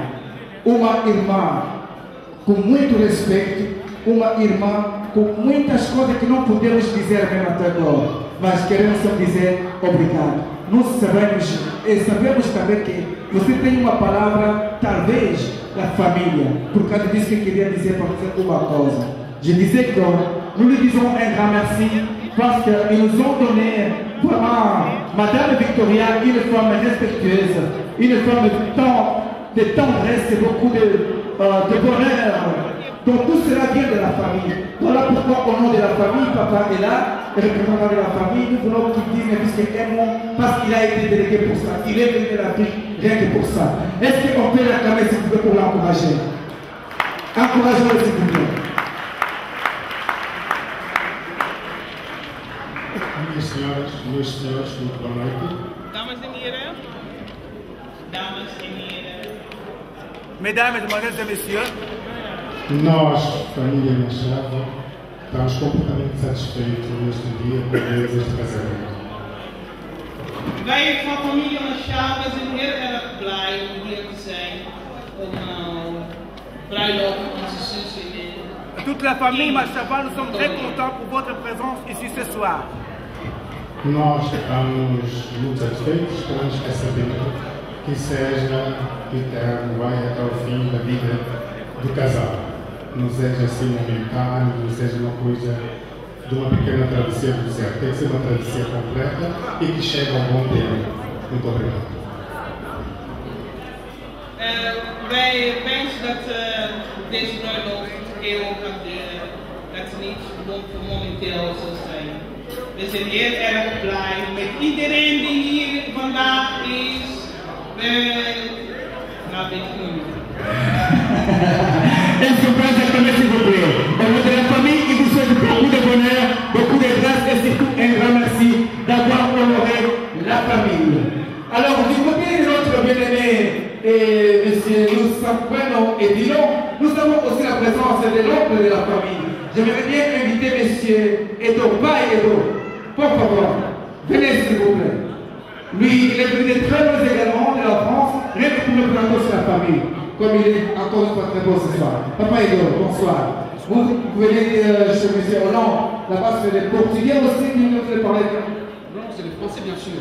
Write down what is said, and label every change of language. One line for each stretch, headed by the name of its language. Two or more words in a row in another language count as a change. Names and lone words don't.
Portuguese: Uma irmã com muito respeito, uma irmã com muitas coisas que não podemos dizer bem até agora, mas queremos só dizer obrigado. Nós sabemos e sabemos também que você tem uma palavra, talvez, da família, por causa disso que eu queria dizer para você uma coisa.
French: Je disais que nous lui disons un grand merci parce qu'ils nous ont donné vraiment Madame Victoria, une femme respectueuse, une femme de tendresse et beaucoup de bonheur. Donc tout cela vient de la famille. Voilà pourquoi au nom de la famille, papa est là, le représentant de la famille, nous voulons qu'il dise puisqu'il est bon, parce qu'il a été délégué pour ça. Il est venu de l'Afrique rien que pour ça. Est-ce qu'on peut l'acclamer s'il vous plaît pour l'encourager? Encourageons-le s'il vous plaît.
Portuguese: Meus senhores, muito boa noite.
Dutch: Dames en heren. Dames en heren.
French: Mesdames, Mesdemoiselles et Messieurs,
Portuguese: Nós, família Machado, estamos completamente satisfeitos neste dia por ver este casamento.
Dutch: Wij van familie Machado zijn heel erg blij om hier te zijn. Om bruiloft van onze zus en
French: toute la famille Machava, nous sommes très contents pour votre présence ici ce soir.
Portuguese: Nós estamos muito satisfeitos com este casamento que seja eterno, vai até o fim da vida do casal. Não seja assim momentâneo, não seja uma coisa de uma pequena travessia do deserto. Tem que ser uma travessia completa e que chegue a um bom termo. Muito obrigado.
Dutch: Wij wensen dat deze bruiloft eeuwig gaat duren. Dat ze niet momenteel zal zijn. We zijn heel erg blij met iedereen die hier vandaag is. Nou, weet ik niet.
French: Elle se passe exactement s'il vous plaît. Au nom de la famille, il vous souhaite beaucoup de bonheur, beaucoup de grâce et surtout un grand merci d'avoir honoré la famille. Alors, du côté de notre bien-aimé monsieur Nous et Dillon, nous avons aussi la présence de l'oncle de la famille. J'aimerais bien inviter monsieur Edo, pas Edo.
Portuguese: Por favor,
French: venez s'il vous plaît. Lui, il est venu de très loin également de la France, rien que pour nous présenter sur la famille. Comme il est encore une fois très beau ce soir. Papa Edo, bonsoir. Vous venez chez M. Hollande, là-bas c'est les Portugais aussi qui nous ont parlé. Non, c'est les Français bien sûr.